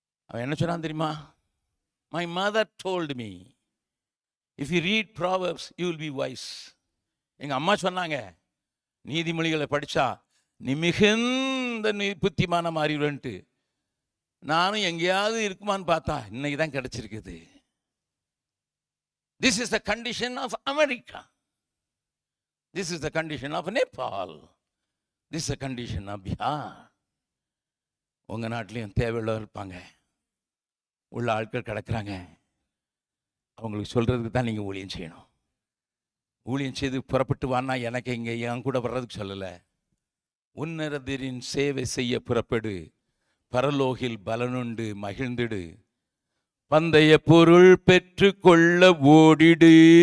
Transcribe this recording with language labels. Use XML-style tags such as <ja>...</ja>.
<ta>அவன் என்ன சொன்னான் தெரியுமா?</ta> <en>My mother told me, if you read proverbs you will be wise.</en> <ta>எங்கள் அம்மா சொன்னாங்க, நீதிமொழிகளை படித்தா நீ மிகுந்த புத்திமான மாறிடுன்ட்டு. நானும் எங்கேயாவது இருக்குமான்னு பார்த்தா இன்னைக்கு தான் கிடைச்சிருக்குது.</ta> <en>This is the condition of America. This is the condition of Nepal. This is the condition of Bihar.</en> <ta>உங்கள் நாட்டிலையும் தேவையுள்ளவர் இருப்பாங்க, உள்ள ஆட்கள் கிடக்கிறாங்க. அவங்களுக்கு சொல்கிறதுக்கு தான் நீங்கள் ஊழியம் செய்யணும். ஊழியம் செய்து புறப்பட்டு வான்னா எனக்கு இங்கே என் கூட வர்றதுக்கு சொல்லலை. உன்னதரின் சேவை செய்ய புறப்படு, பரலோகில் பலனுண்டு மகிழ்ந்திடு, பந்தய பொருள் பெற்று கொள்ள ஓடிடு,</ta>